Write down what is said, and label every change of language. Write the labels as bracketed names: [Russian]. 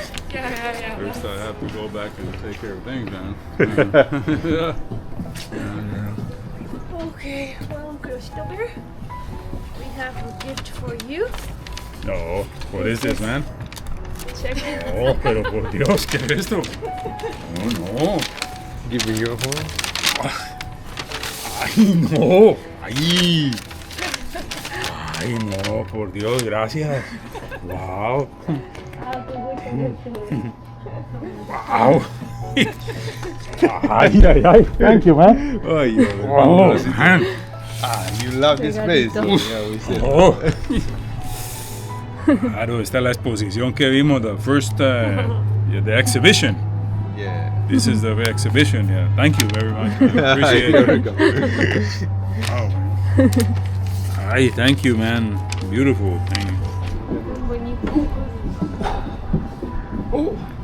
[English] Yeah. First, I have to go back and take care of things, man. Okay, well, Christopher, we have a gift for you. No, what is this, man? Check it. [Spanish] No, pero por Dios, ¿qué es esto? [English] No, no. Giving you a horn? [Spanish] Ay, no. Ay. Ay, no, por Dios, gracias. Wow. [English] Wow. Ay, ay, ay. Thank you, man. Ay, Oh, man. you love this place. Yeah, we said. Oh. [Spanish] Claro, esta es la exposición que vimos, [English] the first, the exhibition. Yeah. This is the exhibition, yeah. Thank you very much. I appreciate You're it. welcome. Wow. Ay, thank you, man. Beautiful. Thank you. Oh.